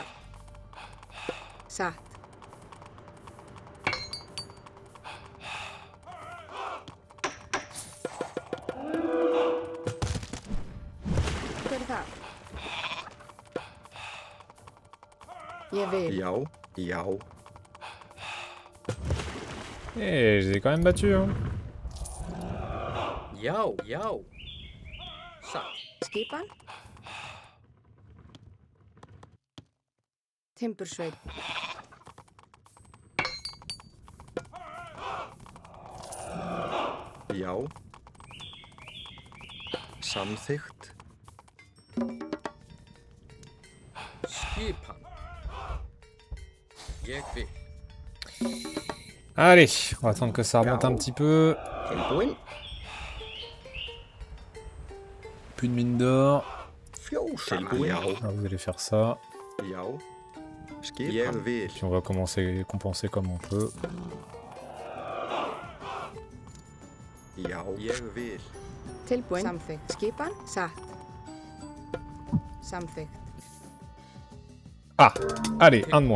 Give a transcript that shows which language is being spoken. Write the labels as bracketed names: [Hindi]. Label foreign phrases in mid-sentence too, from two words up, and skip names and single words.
[Icelandic] Satt. Hver það? Ég vil. Já. Já. [French] Eh, je les ai quand même battus hein. [Icelandic] Já. Já. Satt. Skipan. Timbursveit. Já. Samþykkt. Skipan. Ég vil. [French] Allez, on va attendre que ça remonte un petit peu. [Icelandic] Tilbúin. [French] Plus de mine d'or. [Icelandic] Fjósamann. Já. [French] Ah, vous allez faire ça. [Icelandic] Já. Skipan. Ég vil. [French] Puis on va compenser comme on peut. [Icelandic] Já. Ég vil. Tilbúin. Samþykkt. Skipan. Satt. Samþykkt. [French] Ah, allez, un de moins.